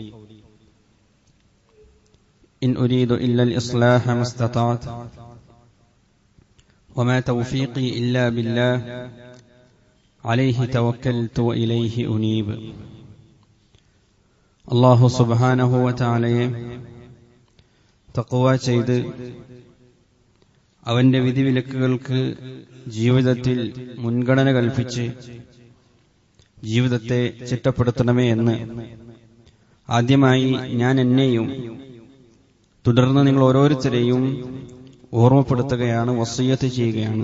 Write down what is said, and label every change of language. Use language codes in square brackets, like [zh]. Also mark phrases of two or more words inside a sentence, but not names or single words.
[ar] إن أريد إلا الإصلاح ما استطعت وما توفيقي إلا بالله عليه توكلت وإليه أنيب الله سبحانه وتعالى [ml] തഖ്വ ചെയ്ത് അവന്റെ വിധിവിലക്കുകൾക്ക് ജീവിതത്തിൽ മുൻഗണന കൽപ്പിച്ച് ജീവിതത്തെ ചിട്ടപ്പെടുത്തണമേ എന്ന് ആദ്യമായി ഞാൻ എന്നെയും തുടർന്ന് നിങ്ങൾ ഓരോരുത്തരെയും ഓർമ്മപ്പെടുത്തുകയാണ്, വസിയ്യത്ത് ചെയ്യുകയാണ്.